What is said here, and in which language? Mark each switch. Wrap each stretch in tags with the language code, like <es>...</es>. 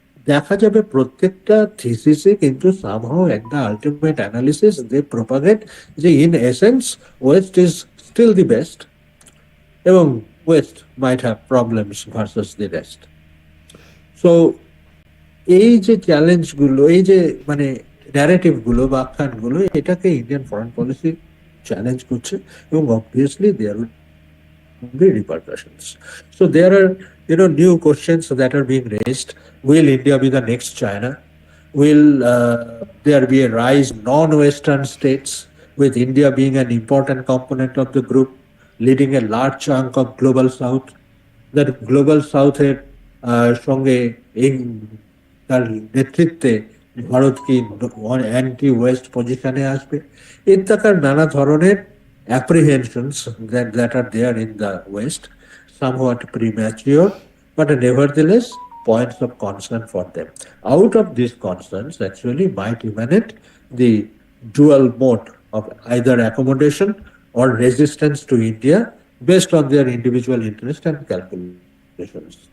<bn>দেখা যাবে প্রত্যেকটা থিসিসে কিন্তু</bn> <en>Somehow একটা ultimate analysis they propagate, যে in essence West is still the best, এবং West might have problems versus the rest.</en> <bn>So এই যে চ্যালেঞ্জগুলো, এই যে মানে ন্যারেটিভগুলো বা আখ্যানগুলো, এটাকে ইন্ডিয়ান ফরেন পলিসি চ্যালেঞ্জ করছে, এবং obviously</bn> <en>There will be repercussions. So there are, new questions that are being raised. Will India be the next China? Will there be a rise non-Western states, with India being an important component of the group, leading a large chunk of global south? That global south</en> <bn>এর সঙ্গে এই তার নেতৃত্বে ভারত কি anti West পজিশনে আসবে? এর থাকার নানা ধরনের</bn> <en>apprehensions that are there in the West, somewhat premature, but nevertheless points of concern for them. Out of these concerns actually might emanate the dual mode of either accommodation or resistance to India based on their individual interest and calculations.</en>